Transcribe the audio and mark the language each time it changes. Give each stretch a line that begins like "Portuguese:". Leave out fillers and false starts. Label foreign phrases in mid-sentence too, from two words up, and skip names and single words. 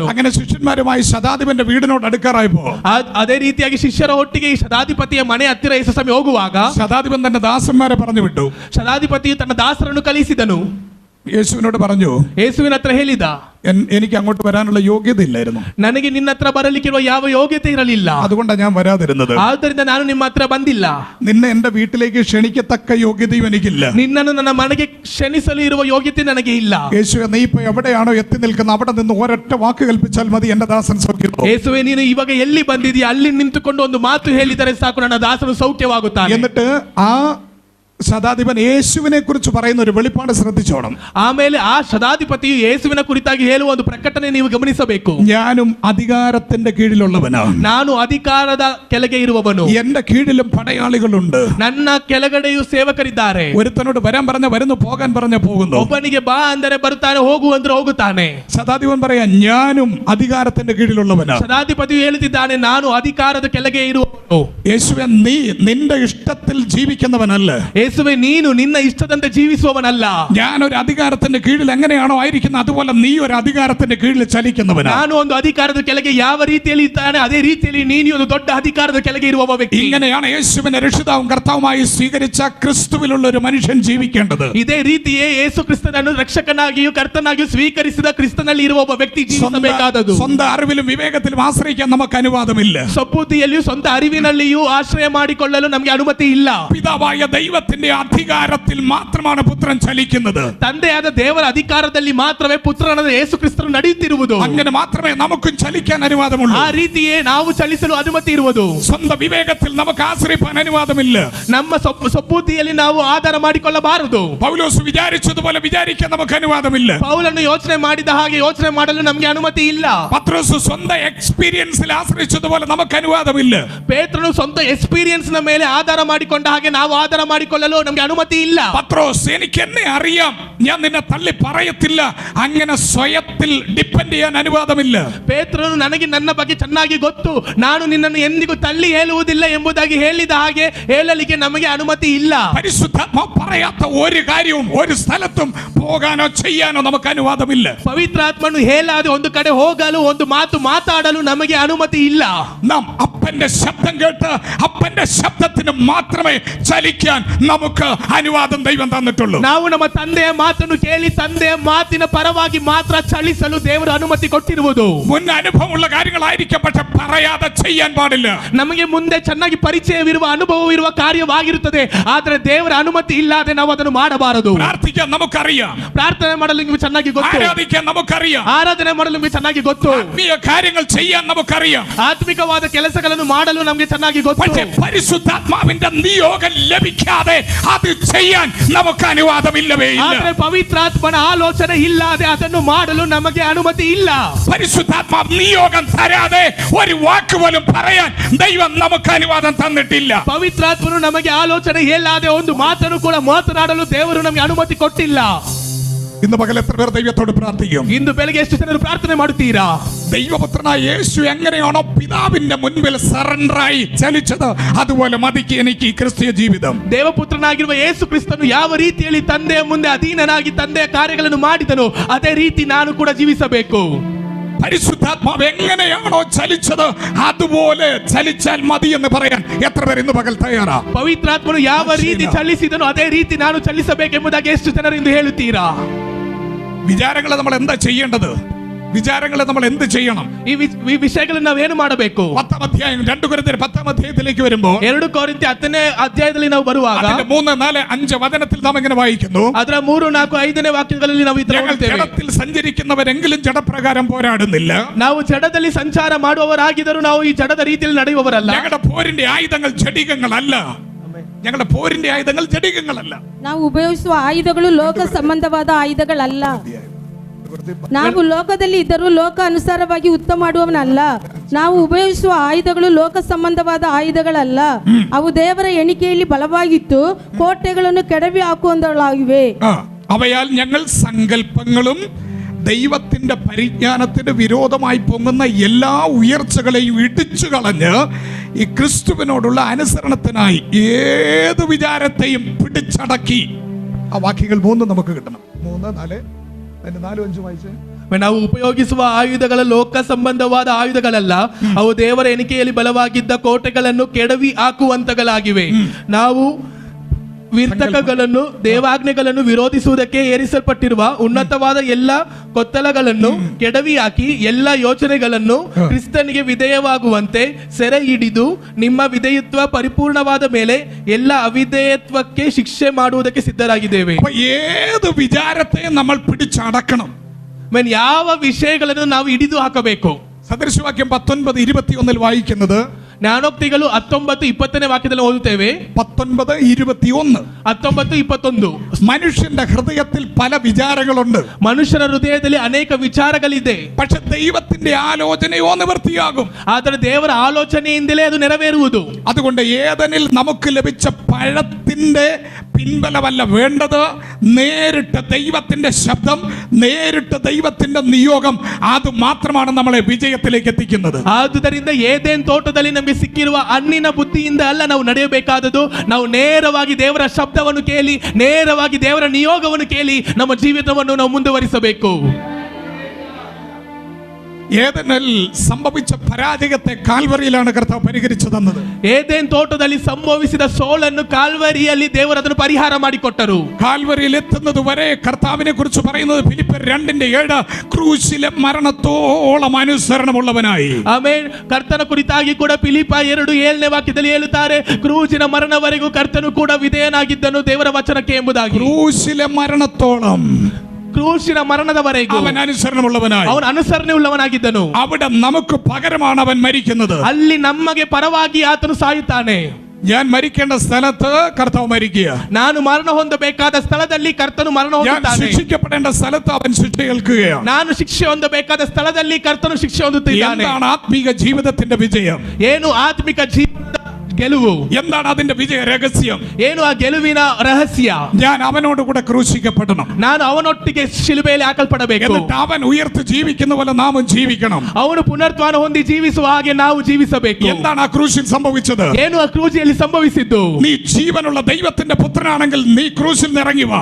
Malayalam: അങ്ങനെ ശിഷ്യന്മാരുമായി ശതാധിപന്റെ വീടിനോട് അടുക്കാറായപ്പോ
Kannada: ಅದೇ ರೀತಿಯಾಗಿ ಶಿಷ್ಯರ ಒಟ್ಟಿಗೆ ಈ ಶತಾಧಿಪತಿಯ ಮನೆ ಹತ್ತಿರ ಯೇಸು ಹೋಗುವಾಗ
Malayalam: ശതാധിപൻ തന്റെ ദാസന്മാരെ പറഞ്ഞു വിട്ടു.
Kannada: ಶತಾಧಿಪತಿಯು ತನ್ನ ದಾಸರನ್ನು ಕಳಿಸಿದನು.
Malayalam: യേശുവിനോട് പറഞ്ഞു,
Kannada: ಯೇಸುವಿನ ಹತ್ರ ಹೇಳಿದ,
Malayalam: എനിക്ക് അങ്ങോട്ട് വരാനുള്ള യോഗ്യത ഇല്ലായിരുന്നു,
Kannada: ನನಗೆ ನಿನ್ನ ಹತ್ರ ಬರಲಿಕ್ಕಿರುವ ಯಾವ ಯೋಗ್ಯತೆ ಇರಲಿಲ್ಲ,
Malayalam: അതുകൊണ്ടാണ് ഞാൻ വരാതിരുന്നത്.
Kannada: ಆದ್ದರಿಂದ ನಾನು ನಿಮ್ಮ ಹತ್ರ ಬಂದಿಲ್ಲ.
Malayalam: നിന്നെ എന്റെ വീട്ടിലേക്ക് ക്ഷണിക്കത്തക്ക യോഗ്യതയും എനിക്കില്ല.
Kannada: ನಿನ್ನನ್ನು ನನ್ನ ಮನೆಗೆ ಕ್ಷಣಿಸಲು ಇರುವ ಯೋಗ್ಯತೆ ನನಗೆ ಇಲ್ಲ.
Malayalam: യേശുവേ, നീ ഇപ്പൊ എവിടെയാണോ എത്തി നിൽക്കുന്നത് അവിടെ നിന്ന് ഒരൊറ്റ വാക്ക് കൽപ്പിച്ചാൽ മതി, എന്റെ ദാസൻ സൗഖ്യമാകും.
Kannada: ಯೇಸುವೆ, ನೀನು ಇವಾಗ ಎಲ್ಲಿ ಬಂದಿದೀಯ ಅಲ್ಲಿ ನಿಂತುಕೊಂಡು ಒಂದು ಮಾತು ಹೇಳಿದರೆ ಸಾಕು, ನನ್ನ ದಾಸನು ಸೌಖ್ಯವಾಗುತ್ತಾನೆ.
Malayalam: എന്നിട്ട് ആ ശതാധിപൻ യേശുവിനെ കുറിച്ച് പറയുന്ന ഒരു വെളിപ്പാട് ശ്രദ്ധിച്ചോണം.
Kannada: ಆಮೇಲೆ ಆ ಶತಾಧಿಪತಿಯು ಯೇಸುವಿನ ಕುರಿತಾಗಿ ಹೇಳುವ ಒಂದು ಪ್ರಕಟಣೆ ನೀವು ಗಮನಿಸಬೇಕು.
Malayalam: ഞാനും അധികാരത്തിന്റെ കീഴിലുള്ളവനാണ്,
Kannada: ನಾನು ಅಧಿಕಾರದ ಕೆಳಗೆ ಇರುವವನು,
Malayalam: എന്റെ കീഴിലും പടയാളികളുണ്ട്,
Kannada: ನನ್ನ ಕೆಳಗಡೆಯೂ ಸೇವಕರಿದ್ದಾರೆ.
Malayalam: ഒരുത്തനോട് വരാൻ പറഞ്ഞ വരുന്നു, പോകാൻ പറഞ്ഞ പോകുന്നു.
Kannada: ಒಬ್ಬನಿಗೆ ಬಾ ಅಂದರೆ ಬರುತ್ತಾನೆ, ಹೋಗು ಅಂದ್ರೆ ಹೋಗುತ್ತಾನೆ.
Malayalam: ശതാധിപൻ പറയാ, ഞാനും അധികാരത്തിന്റെ കീഴിലുള്ളവനാണ്.
Kannada: ಶತಾಧಿಪತಿಯು ಹೇಳುತ್ತಿದ್ದಾನೆ, ನಾನು ಅಧಿಕಾರದ ಕೆಳಗೆ ಇರುವವನು.
Malayalam: യേശുവേ, നീ നിന്റെ ഇഷ്ടത്തിൽ ജീവിക്കുന്നവനല്ല,
Kannada: ಯೇಸುವೆ, ನೀನು ನಿನ್ನ ಇಷ್ಟದಂತೆ ಜೀವಿಸುವವನಲ್ಲ.
Malayalam: ഞാൻ ഒരു അധികാരത്തിന്റെ കീഴിൽ എങ്ങനെയാണോ ആയിരിക്കുന്നത് അതുപോലെ നീ ഒരു അധികാരത്തിന്റെ കീഴിൽ ചലിക്കുന്നവനാണ്.
Kannada: ನಾನು ಒಂದು ಅಧಿಕಾರದ ಕೆಳಗೆ ಯಾವ ರೀತಿಯಲ್ಲಿ ಇದ್ದಾನೆ ಅದೇ ರೀತಿಯಲ್ಲಿ ನೀನು ಒಂದು ದೊಡ್ಡ ಅಧಿಕಾರದ ಕೆಳಗೆ ಇರುವ ವ್ಯಕ್ತಿ.
Malayalam: ഇങ്ങനെയാണ് യേശുവിനെ രക്ഷിതാവും കർത്താവുമായി സ്വീകരിച്ച ക്രിസ്തുവിലുള്ള ഒരു മനുഷ്യൻ ജീവിക്കേണ്ടത്.
Kannada: ಇದೇ ರೀತಿಯೇ ಯೇಸು ಕ್ರಿಸ್ತನನ್ನು ರಕ್ಷಕನಾಗಿಯೂ ಕರ್ತನಾಗಿಯೂ ಸ್ವೀಕರಿಸಿದ ಕ್ರಿಸ್ತನಲ್ಲಿ ಇರುವ ಒಬ್ಬ ವ್ಯಕ್ತಿ ಜೀವಿಸಬೇಕಾದದ್ದು.
Malayalam: സ്വന്തം അറിവിലും വിവേകത്തിലും ആശ്രയിക്കാൻ നമുക്ക് അനുവാദമില്ല.
Kannada: ಸಬ್ಬೂತಿಯಲ್ಲಿಯೂ ಸ್ವಂತ ಅರಿವಿನಲ್ಲಿಯೂ ಆಶ್ರಯ ಮಾಡಿಕೊಳ್ಳಲು ನಮಗೆ ಅನುಮತಿ ಇಲ್ಲ.
Malayalam: പിതാവായ ദൈവത്തിന്റെ അധികാരത്തിൽ മാത്രമാണ് പുത്രൻ ചലിക്കുന്നത്.
Kannada: ತಂದೆಯಾದ ದೇವರ ಅಧಿಕಾರದಲ್ಲಿ ಮಾತ್ರವೇ ಪುತ್ರನಾದ ಯೇಸು ಕ್ರಿಸ್ತನು ನಡೆಯುತ್ತಿರುವುದು.
Malayalam: അങ്ങനെ മാത്രമേ നമുക്കും ചലിക്കാൻ അനുവാദമുള്ളൂ.
Kannada: ಆ ರೀತಿಯೇ ನಾವು ಚಲಿಸಲು ಅನುಮತಿ ಇರುವುದು.
Malayalam: സ്വന്തം വിവേകത്തിൽ നമുക്ക് ആശ്രയിക്കാൻ അനുവാദമില്ല.
Kannada: ನಮ್ಮ ಸಬ್ಬೂತಿಯಲ್ಲಿ ನಾವು ಆಧಾರ ಮಾಡಿಕೊಳ್ಳಬಾರದು.
Malayalam: പൗലോസ് വിചാരിച്ചതുപോലെ വിചാരിക്കാൻ നമുക്ക് അനുവാദമില്ല.
Kannada: ಪೌಲನು ಯೋಚನೆ ಮಾಡಿದ ಹಾಗೆ ಯೋಚನೆ ಮಾಡಲು ನಮಗೆ ಅನುಮತಿ ಇಲ್ಲ.
Malayalam: പത്രോസ് സ്വന്തം എക്സ്പീരിയൻസിൽ ആശ്രയിച്ചതുപോലെ നമുക്ക് അനുവാദമില്ല.
Kannada: ಪೇತ್ರನು ಸ್ವಂತ ಎಕ್ಸ್ಪೀರಿಯನ್ಸ್ ನ ಮೇಲೆ ಆಧಾರ ಮಾಡಿಕೊಂಡ ಹಾಗೆ ನಾವು ಆಧಾರ ಮಾಡಿಕೊಳ್ಳಲು ನಮಗೆ ಅನುಮತಿ ಇಲ್ಲ.
Malayalam: പത്രോസ്, എനിക്ക് എന്നെ അറിയാം, ഞാൻ നിന്നെ തള്ളി പറയത്തില്ല, അങ്ങനെ സ്വയത്തിൽ ഡിപ്പെൻഡ് ചെയ്യാൻ അനുവാദമില്ല.
Kannada: ಪೇತ್ರನು ನನಗೆ ನನ್ನ ಬಗ್ಗೆ ಚೆನ್ನಾಗಿ ಗೊತ್ತು, ನಾನು ನಿನ್ನನ್ನು ಎಂದಿಗೂ ತಳ್ಳಿ ಹೇಳುವುದಿಲ್ಲ ಎಂಬುದಾಗಿ ಹೇಳಿದ ಹಾಗೆ ಹೇಳಲಿಕ್ಕೆ ನಮಗೆ ಅನುಮತಿ ಇಲ್ಲ.
Malayalam: പരിശുദ്ധാത്മാവ് പറയാത്ത ഒരു കാര്യവും ഒരു സ്ഥലത്തും പോകാനോ ചെയ്യാനോ നമുക്ക് അനുവാദമില്ല.
Kannada: ಪವಿತ್ರಾತ್ಮನು ಹೇಳಾದೆ ಒಂದು ಕಡೆ ಹೋಗಲು ಒಂದು ಮಾತು ಮಾತಾಡಲು ನಮಗೆ ಅನುಮತಿ ಇಲ್ಲ.
Malayalam: നാം അപ്പന്റെ ശബ്ദം കേട്ട് അപ്പന്റെ ശബ്ദത്തിന് മാത്രമേ ചലിക്കാൻ നമുക്ക് അനുവാദം ദൈവം തന്നിട്ടുള്ളൂ.
Kannada: ನಾವು ನಮ್ಮ ತಂದೆಯ ಮಾತನ್ನು ಕೇಳಿ ತಂದೆಯ ಮಾತಿನ ಪರವಾಗಿ ಮಾತ್ರ ಚಲಿಸಲು ದೇವರು ಅನುಮತಿ ಕೊಟ್ಟಿರುವುದು.
Malayalam: മുൻ അനുഭവമുള്ള കാര്യങ്ങളായിരിക്കും, പക്ഷെ പറയാതെ ചെയ്യാൻ പാടില്ല.
Kannada: ನಮಗೆ ಮುಂದೆ ಚೆನ್ನಾಗಿ ಪರಿಚಯವಿರುವ ಅನುಭವವಿರುವ ಕಾರ್ಯವಾಗಿರುತ್ತದೆ, ಆದರೆ ದೇವರ ಅನುಮತಿ ಇಲ್ಲದೆ ನಾವು ಅದನ್ನು ಮಾಡಬಾರದು.
Malayalam: പ്രാർത്ഥിക്കാൻ നമുക്കറിയാം,
Kannada: ಪ್ರಾರ್ಥನೆ ಮಾಡಲು ನಿಮಗೆ ಚೆನ್ನಾಗಿ ಗೊತ್ತು,
Malayalam: ആരാധിക്കാൻ നമുക്കറിയാം,
Kannada: ಆರಾಧನೆ ಮಾಡಲು ನಿಮಗೆ ಚೆನ್ನಾಗಿ ಗೊತ್ತು,
Malayalam: ആത്മീയ കാര്യങ്ങൾ ചെയ്യാൻ നമുക്കറിയാം.
Kannada: ಆತ್ಮಿಕವಾದ ಕೆಲಸಗಳನ್ನು ಮಾಡಲು ನಮಗೆ ಚೆನ್ನಾಗಿ ಗೊತ್ತು.
Malayalam: പക്ഷേ പരിശുദ്ധാത്മാവിന്റെ നിയോഗം ലഭിക്കാതെ അത് ചെയ്യാൻ നമുക്ക് അനുവാദമില്ലവേ ഇല്ല.
Kannada: ಆದರೆ ಪವಿತ್ರಾತ್ಮನ ಆಲೋಚನೆ ಇಲ್ಲದೆ ಅದನ್ನು ಮಾಡಲು ನಮಗೆ ಅನುಮತಿ ಇಲ್ಲ.
Malayalam: പരിശുദ്ധാത്മാവ് നിയോഗം തരാതെ ഒരു വാക്ക് പോലും പറയാൻ ദൈവം നമുക്ക് അനുവാദം തന്നിട്ടില്ല.
Kannada: ಪವಿತ್ರಾತ್ಮನು ನಮಗೆ ಆಲೋಚನೆ ಇಲ್ಲದೆ ಒಂದು ಮಾತನ್ನು ಕೂಡ ಮಾತನಾಡಲು ದೇವರು ನಮಗೆ ಅನುಮತಿ ಕೊಟ್ಟಿಲ್ಲ.
Malayalam: ഇന്ന് പകൽ എത്ര പേർ ദൈവത്തോട് പ്രാർത്ഥിക്കും?
Kannada: ಇಂದು ಬೆಳಗ್ಗೆ ಎಷ್ಟು ಜನರು ಪ್ರಾರ್ಥನೆ ಮಾಡುತ್ತೀರಾ?
Malayalam: ദൈവപുത്രനായ യേശു എങ്ങനെയാണോ പിതാവിന്റെ മുൻപിൽ സറണ്ടറായി ചലിച്ചത്, അതുപോലെ മതിക്ക് എനിക്ക് ഈ ക്രിസ്തീയ ജീവിതം.
Kannada: ದೇವಪುತ್ರನಾಗಿರುವ ಯೇಸು ಕ್ರಿಸ್ತನು ಯಾವ ರೀತಿಯಲ್ಲಿ ತಂದೆಯ ಮುಂದೆ ಅಧೀನನಾಗಿ ತಂದೆಯ ಕಾರ್ಯಗಳನ್ನು ಮಾಡಿದನು ಅದೇ ರೀತಿ ನಾನು ಕೂಡ ಜೀವಿಸಬೇಕು.
Malayalam: പരിശുദ്ധാത്മാവ് എങ്ങനെയാണോ ചലിച്ചത് അതുപോലെ ചലിച്ചാൽ മതി എന്ന് പറയാൻ എത്ര പേർ ഇന്ന് പകൽ തയ്യാറാ?
Kannada: ಪವಿತ್ರಾತ್ಮನು ಯಾವ ರೀತಿ ಚಲಿಸಿದನು ಅದೇ ರೀತಿ ನಾನು ಚಲಿಸಬೇಕೆಂಬುದಾಗಿ ಎಷ್ಟು ಜನರು ಇಂದು ಹೇಳುತ್ತೀರಾ?
Malayalam: വിചാരങ്ങളെ നമ്മൾ എന്താ ചെയ്യേണ്ടത്? വിചാരങ്ങളെ നമ്മൾ എന്ത് ചെയ്യണം?
Kannada: ಈ ವಿಷಯಗಳನ್ನು ನಾವೇನು ಮಾಡಬೇಕು?
Malayalam: 10ാം അധ്യായം 2 കൊരിന്ത്യർ 10ാം അധ്യായത്തിലേക്ക് വരുമ്പോൾ
Kannada: 2 ಕೊರಿಂಥಿ 10ನೇ ಅಧ್ಯಾಯದಲ್ಲಿ ನಾವು ಬರುವಾಗ
Malayalam: 3, 4, 5 വചനത്തിൽ നാം ഇങ്ങനെ വായിക്കുന്നു.
Kannada: ಅದರ 3, 4, 5ನೇ ವಾಕ್ಯಗಳಲ್ಲಿ ನಾವು ಇದನ್ನು ಓದುತ್ತೇವೆ.
Malayalam: ജഡത്തിൽ സഞ്ചരിക്കുന്നവരെങ്കിലും ജഡപ്രകാരം പോരാടുന്നില്ല.
Kannada: ನಾವು ಜಡದಲ್ಲಿ ಸಂಚಾರ ಮಾಡುವವರಾಗಿದ್ದರೂ ನಾವು ಈ ಜಡದ ರೀತಿಯಲ್ಲಿ ನಡೆಯುವವರಲ್ಲ.
Malayalam: ഞങ്ങളുടെ പോരിന്റെ ആയുധങ്ങൾ ജഡികങ്ങളല്ല. ഞങ്ങളുടെ പോരിന്റെ ആയുധങ്ങൾ ജഡികങ്ങളല്ല.
Kannada: ನಾವು ಉಪಯೋಗಿಸುವ ಆಯುಧಗಳು ಲೋಕ ಸಂಬಂಧವಾದ ಆಯುಧಗಳಲ್ಲ. ನಾವು ಲೋಕದಲ್ಲಿ ಇದ್ದರೂ ಲೋಕ ಅನುಸಾರವಾಗಿ ಯುದ್ಧ ಮಾಡುವವನಲ್ಲ. ನಾವು ಉಪಯೋಗಿಸುವ ಆಯುಧಗಳು ಲೋಕ ಸಂಬಂಧವಾದ ಆಯುಧಗಳಲ್ಲ. ಅವು ದೇವರ ಎಣಿಕೆಯಲ್ಲಿ ಬಲವಾಗಿತ್ತು ಕೋಟೆಗಳನ್ನು ಕೆಡವಿ ಹಾಕುವಂತಗಳಾಗಿವೆ.
Malayalam: അവയാൽ ഞങ്ങൾ സങ്കല്പങ്ങളും ദൈവത്തിന്റെ പരിജ്ഞാനത്തിന് വിരോധമായി പൊങ്ങുന്ന എല്ലാ ഉയർച്ചകളെയും ഇടിച്ചു കളഞ്ഞ് ഈ ക്രിസ്തുവിനോടുള്ള അനുസരണത്തിനായി ഏത് വിചാരത്തെയും പിടിച്ചടക്കി. ആ വാക്യങ്ങൾ 3 നമുക്ക് കിട്ടണം. 3, 4, 4, 5 വായിച്ചേ.
Kannada: ನಾವು ಉಪಯೋಗಿಸುವ ಆಯುಧಗಳ ಲೋಕ ಸಂಬಂಧವಾದ ಆಯುಧಗಳಲ್ಲ, ಅವು ದೇವರ ಎಣಿಕೆಯಲ್ಲಿ ಬಲವಾಗಿದ್ದ ಕೋಟೆಗಳನ್ನು ಕೆಡವಿ ಹಾಕುವಂತಗಳಾಗಿವೆ. ನಾವು ವಿರ್ತಕಗಳನ್ನು ದೇವಾಜ್ಞೆಗಳನ್ನು ವಿರೋಧಿಸುವುದಕ್ಕೆ ಏರಿಸಲ್ಪಟ್ಟಿರುವ ಉನ್ನತವಾದ ಎಲ್ಲ ಕೊತ್ತಲಗಳನ್ನು ಕೆಡವಿ ಹಾಕಿ ಎಲ್ಲ ಯೋಚನೆಗಳನ್ನು ಕ್ರಿಸ್ತನಿಗೆ ವಿಧೇಯವಾಗುವಂತೆ ಸೆರೆ ಹಿಡಿದು ನಿಮ್ಮ ವಿಧೇಯತ್ವ ಪರಿಪೂರ್ಣವಾದ ಮೇಲೆ ಎಲ್ಲ അവിധേയത്വಕ್ಕೆ ಶಿಕ್ಷೆ ಮಾಡುವುದಕ್ಕೆ ಸಿದ್ಧರಾಗಿದ್ದೇವೆ.
Malayalam: അപ്പൊ ഏത് വിചാരത്തെയും നമ്മൾ പിടിച്ചടക്കണം.
Kannada: ಯಾವ ವಿಷಯಗಳನ್ನು ನಾವು ಹಿಡಿದು ಹಾಕಬೇಕು.
Malayalam: സദൃശവാക്യം 19:21 വായിക്കുന്നത്,
Kannada: ಜ್ಞಾನೋಕ್ತಿಗಳು 19:20 വാക്യದಲ್ಲಿ ಓದುತ್ತೇವೆ.
Malayalam: 19:21
Kannada: 19:21
Malayalam: മനുഷ്യന്റെ ഹൃദയത്തിൽ പല വിചാരങ്ങളുണ്ട്.
Kannada: ಮನುಷ್ಯನ ಹೃದಯದಲ್ಲಿ ಅನೇಕ ವಿಚಾರಗಳಿದೆ.
Malayalam: പക്ഷെ ദൈവത്തിന്റെ ആലോചനയോ നിവൃത്തിയാകും.
Kannada: ಆದರೆ ದೇವರ ಆಲೋಚನೆಯಿಂದಲೇ ಅದು ನೆರವೇರುವುದು.
Malayalam: അതുകൊണ്ട് ഏദനിൽ നമുക്ക് ലഭിച്ച പഴത്തിന്റെ പിൻബലമല്ല വേണ്ടത്, നേരിട്ട് ദൈവത്തിന്റെ ശബ്ദം, നേരിട്ട് ദൈവത്തിന്റെ നിയോഗം, അത് മാത്രമാണ് നമ്മളെ വിജയത്തിലേക്ക് എത്തിക്കുന്നത്.
Kannada: ಆದುದರಿಂದ ಏದೇನ್ ತೋಟದಲ್ಲಿ ನಮಗೆ ಸಿಕ್ಕಿರುವ ಹಣ್ಣಿನ ಬುದ್ಧಿಯಿಂದ ಅಲ್ಲ ನಾವು ನಡೆಯಬೇಕಾದದ್ದು. ನಾವು ನೇರವಾಗಿ ದೇವರ ಶಬ್ದವನ್ನು ಕೇಳಿ, ನೇರವಾಗಿ ದೇವರ ನಿಯೋಗವನ್ನು ಕೇಳಿ ನಮ್ಮ ಜೀವಿತವನ್ನು ನಾವು ಮುಂದುವರಿಸಬೇಕು.
Malayalam: ഏദനിൽ സംഭവിച്ച പരാജയത്തെ കാൽവറിയിലാണ് കർത്താവ് പരിഹരിച്ചു തന്നത്.
Kannada: ಏದೇನ್ ತೋಟದಲ್ಲಿ ಸಂಭವಿಸಿದ ಸೋಲನ್ನು ಕಾಲ್ವರಿಯಲ್ಲಿ ದೇವರು ಅದನ್ನು ಪರಿಹಾರ ಮಾಡಿಕೊಟ್ಟರು.
Malayalam: കാൽവറിയിൽ എത്തുന്നത് വരെ കർത്താവിനെ കുറിച്ച് പറയുന്നത് ഫിലിപ്പിയർ 2:7 ക്രൂശിലെ മരണത്തോളം അനുസരണമുള്ളവനായി.
Kannada: ಆಮೇಲೆ ಕರ್ತನ ಕುರಿತಾಗಿ ಕೂಡ ಫಿಲಿಪ್ಪ 2:7 ವಾಕ್ಯದಲ್ಲಿ ಹೇಳುತ್ತಾರೆ, ಕ್ರೂಜಿನ ಮರಣವರೆಗೂ ಕರ್ತನು ಕೂಡ ವಿಧೇಯನಾಗಿದ್ದನು ದೇವರ ವಚನಕ್ಕೆ ಎಂಬುದಾಗಿ.
Malayalam: ക്രൂശിലെ മരണത്തോളം
Kannada: ಕ್ರೂಶಿನ ಮರಣದವರೆಗೂ
Malayalam: അവൻ അനുസരണമുള്ളവനായി.
Kannada: ಅವನು ಅನುಸರಣೆ ಉಳ್ಳವನಾಗಿದ್ದನು.
Malayalam: അവിടെ നമുക്ക് പകരമാണ് അവൻ മരിക്കുന്നത്.
Kannada: ಅಲ್ಲಿ ನಮಗೆ ಪರವಾಗಿ ಆತನು ಸಾಯುತ್ತಾನೆ.
Malayalam: ഞാൻ മരിക്കേണ്ട സ്ഥലത്ത് കർത്താവ് മരിക്കുക.
Kannada: ನಾನು ಮರಣ ಹೊಂದಬೇಕಾದ ಸ್ಥಳದಲ್ಲಿ ಕರ್ತನು ಮರಣ
Malayalam: ഞാൻ
Kannada: ಹೊಂದುತ್ತಾನೆ.
Malayalam: ശിക്ഷിക്കപ്പെടേണ്ട സ്ഥലത്ത് അവൻ ശിക്ഷ ഏൽക്കുകയാണ്.
Kannada: ನಾನು ಶಿಕ್ಷೆ ಹೊಂದಬೇಕಾದ ಸ್ಥಳದಲ್ಲಿ ಕರ್ತನು ಶಿಕ್ಷೆ ಹೊಂದುತ್ತಿದ್ದಾನೆ.
Malayalam: എന്താണ് ആത്മീക ജീവിതത്തിന്റെ വിജയം?
Kannada: ಏನು ಆತ್ಮಿಕ ಜೀವನದ ಗೆಲುವು?
Malayalam: എന്താണ് അതിന്റെ വിജയ രഹസ്യം?
Kannada: ಏನು ಆ ಗೆಲುವಿನ ರಹಸ್ಯ?
Malayalam: ഞാൻ അവനോട് കൂടെ ക്രൂശിക്കപ്പെടണം.
Kannada: ನಾನು ಅವನೊಟ್ಟಿಗೆ ಶಿಲುಬೆಯಲ್ಲಿ ಹಾಕಲ್ಪಡಬೇಕು.
Malayalam: എന്നിട്ട് അവൻ ഉയർത്ത് ജീവിക്കുന്ന പോലെ നാമും ജീവിക്കണം.
Kannada: ಅವನು ಪುನರುತ್ಥಾನ ಹೊಂದಿ ಜೀವಿಸುವ ಹಾಗೆ ನಾವು ಜೀವಿಸಬೇಕು.
Malayalam: എന്താണ് ആ ക്രൂശിൽ സംഭവിച്ചത്?
Kannada: ಏನು ಆ ಕ್ರೂಜಿಯಲ್ಲಿ ಸಂಭವಿಸಿದ್ದು?
Malayalam: നീ ജീവനുള്ള ദൈവത്തിന്റെ പുത്രനാണെങ്കിൽ നീ ക്രൂശിൽ നിറങ്ങി വാ.